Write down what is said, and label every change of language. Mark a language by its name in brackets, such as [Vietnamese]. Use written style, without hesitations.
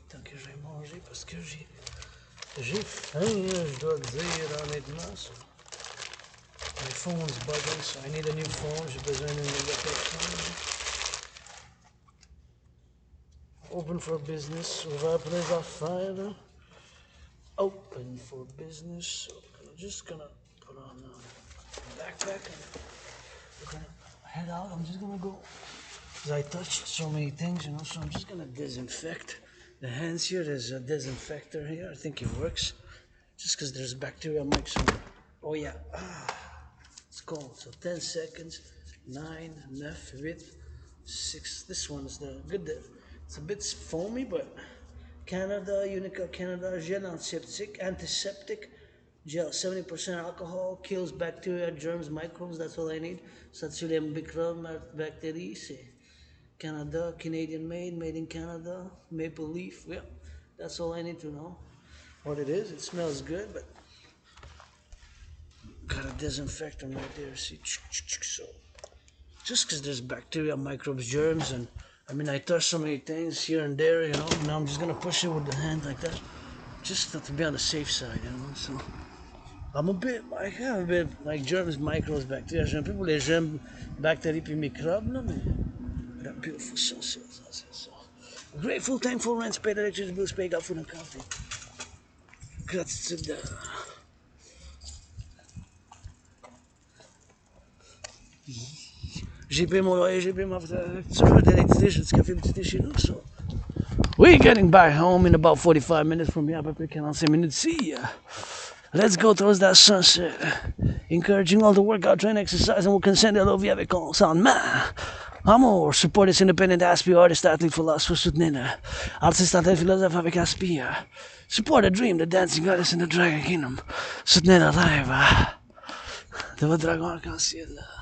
[French] Tant que j'ai mangé parce que j'ai faim, je dois le dire honnêtement. [English] So. My phone's bugging, so I need a new phone. [French] J'ai besoin d'une nouvelle personne. [English] Open for business. [French] Ouvert pour les affaires. [English] Open for business. So I'm just gonna put on a backpack and we're gonna head out. I'm just gonna go. Because I touched so many things, you know, so I'm just gonna disinfect the hands here. There's a disinfector here. I think it works. Just because there's bacteria, make some. Oh yeah. It's cold. So 10 seconds. 9, 9, 8, 6. This one is the good. It's a bit foamy, but Canada, Unica Canada, gel antiseptic, gel, 70% alcohol, kills bacteria, germs, microbes. That's all I need. [French] Ça tue les microbes, bactéries. C'est Canada, [English] Canadian made in Canada, maple leaf. Yeah, that's all I need to know. What it is. It smells good, but got a disinfectant right there. See, so just because there's bacteria, microbes, germs, and I mean I touch so many things here and there, you know. Now I'm just gonna push it with the hand like that, just to be on the safe side, you know. So I'm I have a bit like germs, microbes, bacteria. [French] J'ai un peu pour les germes, bactéries puis microbes, là, mais [English] that beautiful sunset. So grateful, thankful, rent, paid, electricity bills paid, got food and coffee. Gratitude. [French] J'ai payé mon loyer, j'ai payé ma facture d'électricité, j'ai du café petit chez nous. [English] So we're getting back home in about 45 minutes from here, [French] à peu près 45 minutes. [English] See ya. Let's go towards that sunset. Encouraging all to work out, train, exercise, and we'll consent [French] à la vie avec consentement. [English] Amour, support this independent aspire, artist, athlete, philosopher, soutenir. [French] Artiste, athlète, philosophe avec aspire. [English] Support the dream, the dancing artist in the dragon kingdom. [French] Soutenir le rêve de votre dragon arc-en-ciel.